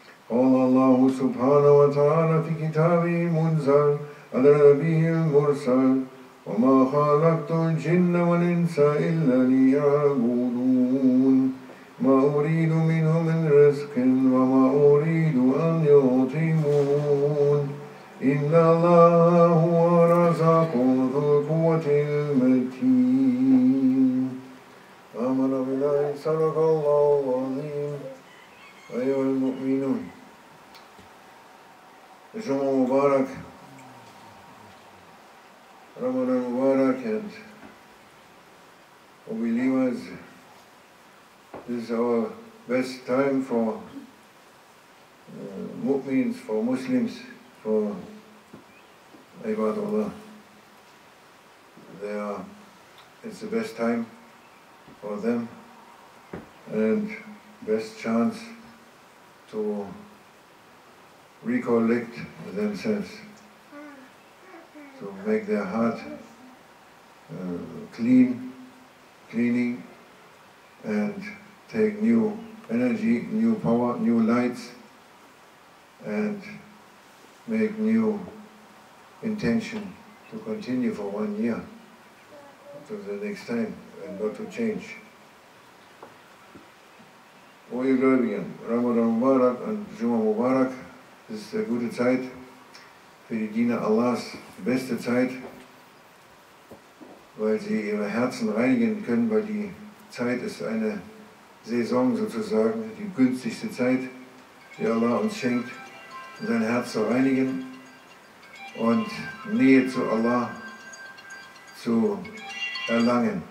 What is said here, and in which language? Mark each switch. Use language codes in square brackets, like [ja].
[ar] قال الله سبحانه وتعالى في كتابه المنزل على نبيه المرسل وما خلقت الجن والإنس إلا ليعبدون ما أريد منهم من رزق وما أريد أن يطعمون إن الله هو الرزاق ذو القوة المتين. آمن بالله صدق الله العظيم. أيها المؤمنون، [en] Juma Mubarak, Ramadan Mubarak, and believers, this is our best time for mu'mins, for Muslims, for Ibadullah. It's the best time for them and best chance to recollect themselves, to make their heart cleaning, and take new energy, new power, new lights, and make new intention to continue for 1 year to the next time and not to change. [de] O ihr Gläubigen, Ramadan Mubarak und Juma Mubarak, das ist eine gute Zeit für die Diener Allahs, die beste Zeit, weil sie ihre Herzen reinigen können, weil die Zeit ist eine Saison sozusagen, die günstigste Zeit, die Allah uns schenkt, um sein Herz zu reinigen und Nähe zu Allah zu erlangen.